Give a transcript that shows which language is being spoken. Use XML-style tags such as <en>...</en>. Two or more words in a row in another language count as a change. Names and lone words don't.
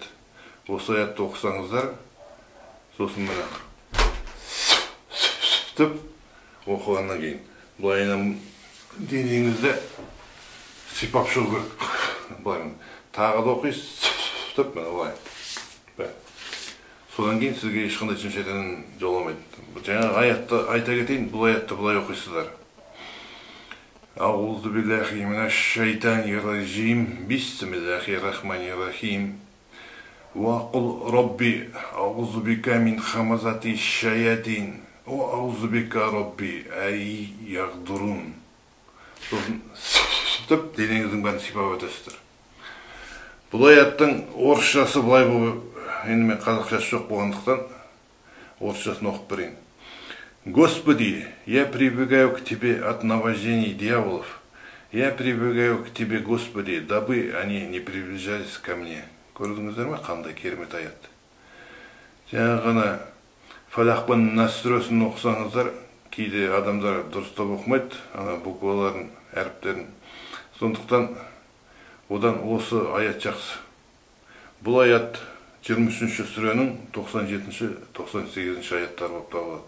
<kk>Осы аятты оқысаңыздар, сосын мына деп оқығаннан кейін былайынан денеңізді сипап шығу керек. Былай тағы да оқисыз деп мына былай. Содан кейін сізге ешқандай жын шайтан жоламайды. Жаңағы аятты айта кетейін, бұл аятты былай оқисыздар.</kk> <ar>أعوذ بالله من الشيطان الرجيم. بسم الله الرحمن الرحيم. وقل رب أعوذ بك من همزات الشياطين. وأعوذ بك رب أن يحضرون.</ar> <kk>Сосын деп денеңіздің бәрін сипап өтесіздер. Бұл аяттың орысшасы былай болып, енді мен қазақшасы жоқ болғандықтан орысшасын оқып берейін.</kk> <ru>Господи, я прибегаю к Тебе от наваждений дьяволов. Я прибегаю к Тебе, Господи, дабы они не приближались ко мне.</ru> <kk>Көрдіңіздер ме, қандай керемет аят. Жаңа ғана Фалақ пен Нас сүресін оқысаңыздар, кейде адамдар дұрыстап оқымайды, ана букваларын, әріптерін. Сондықтан одан осы аят жақсы. Бұл аят 23-ші сүренің 97-98 аяттары болып табылады.</kk>